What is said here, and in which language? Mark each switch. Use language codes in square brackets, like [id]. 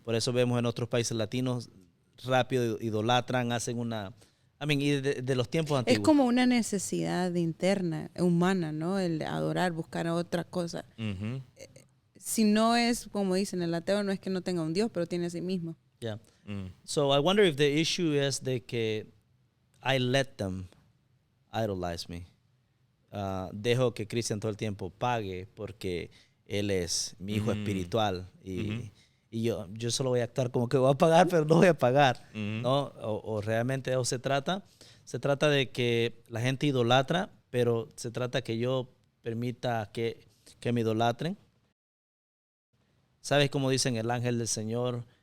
[es] Por eso vemos en otros países latinos rápido idolatran, hacen una, y de los tiempos antiguos. Es como una necesidad interna, humana, ¿no? El adorar, buscar a otra cosa. Ujú. Si no es, como dicen, el ateo no es que no tenga un Dios, pero tiene a sí mismo. [en] Yeah. Mm. So I wonder if the issue is [es] de que [en] I let them idolize me. [es] Dejo que Cristian todo el tiempo pague porque él es mi hijo espiritual y yo solo voy a actuar como que voy a pagar, pero no voy a pagar, ¿no? O realmente eso se trata. Se trata de que la gente idolatra, pero se trata que yo permita que me idolatren. ¿Sabes cómo dicen el ángel del Señor